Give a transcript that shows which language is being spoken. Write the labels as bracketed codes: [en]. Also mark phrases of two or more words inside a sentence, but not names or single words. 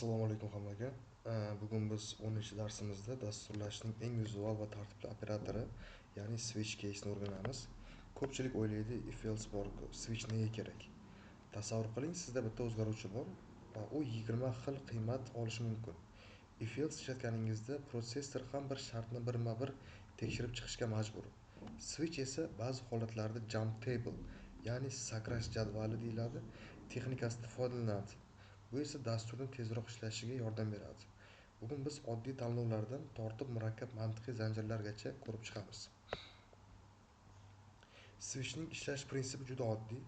[uz] Assalomu alaykum hammaga. Bugun biz 10-darsimizda dasturlashning eng vizual va tartibli operatori, ya'ni [en] switch case [uz] ni o'rganamiz. Ko'pchilik o'ylaydi, [en] if else [uz] bor, switch nega kerak? Tasavvur qiling, sizda bitta o'zgaruvchi bor va u 20 xil qiymat olishi mumkin. [en] If else [uz] ishlatganingizda protsessor ham bir shartni birma-bir tekshirib chiqishga majbur. Switch esa ba'zi holatlarda [en] jump table, [uz] ya'ni sakrash jadvali deyiladi, texnikasidan foydalanadi. Bu esa dasturning tezroq ishlashiga yordam beradi. Bugun biz oddiy tanlovlardan tortib murakkab mantiqiy zanjirlargacha ko'rib chiqamiz. Switchning ishlash prinsipi juda oddiy.